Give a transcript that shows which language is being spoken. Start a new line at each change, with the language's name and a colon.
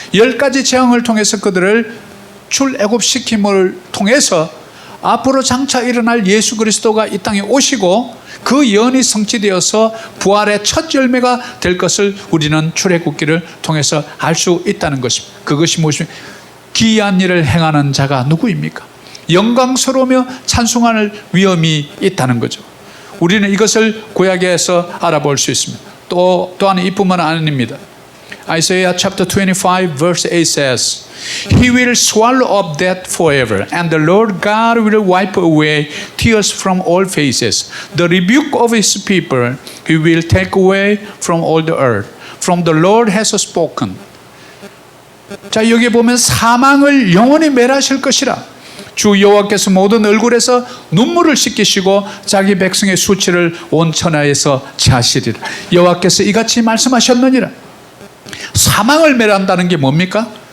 Korean: 10가지 재앙을 통해서 그들을 출애굽시킴을 통해서 앞으로 장차 일어날 예수 그리스도가 이 땅에 오시고 그 예언이 성취되어서 부활의 첫 열매가 될 것을 우리는 출애굽기를 통해서 알 수 있다는 것입니다. 그것이 무엇입니까? 기이한 일을 행하는 자가 누구입니까? 영광스러우며 찬송할 위엄이 있다는 거죠. 우리는 이것을 구약에서 알아볼 수 있습니다. 또한 이뿐만 아닙니다.
English: Isaiah chapter 25 verse 8 says, He will swallow up death forever, and the Lord God will wipe away tears from all faces. The rebuke of His people He will take away from all the earth. From the Lord has spoken.
Korean: 자, 여기 보면 사망을 영원히 멸하실 것이라. 주 여호와께서 모든 얼굴에서 눈물을 씻기시고 자기 백성의 수치를 온 천하에서 제하시리라. 여호와께서 이같이 말씀하셨느니라. 사망을 멸한다는 게 뭡니까?